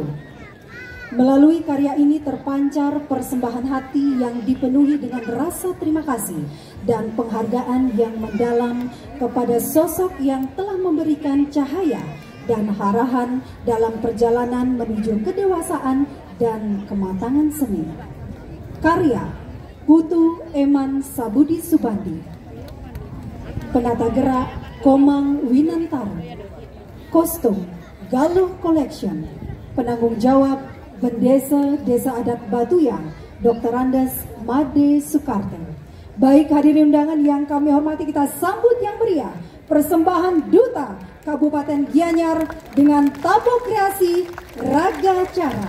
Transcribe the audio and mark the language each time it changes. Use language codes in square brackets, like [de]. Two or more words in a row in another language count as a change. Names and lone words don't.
[id] Melalui karya ini terpancar persembahan hati yang dipenuhi dengan rasa terima kasih dan penghargaan yang mendalam kepada sosok yang telah memberikan cahaya dan arahan dalam perjalanan menuju kedewasaan dan kematangan seni. Karya Putu Eman Sabudi Subandi. Penata gerak Komang Winantara. Kostum Galuh Collection. Penanggung jawab Bendesa Desa Adat Batuyang, Dr. Andes Made Soekarto. Baik hadirin undangan yang kami hormati, kita sambut yang meriah persembahan Duta Kabupaten Gianyar dengan tablo kreasi Raga Cara.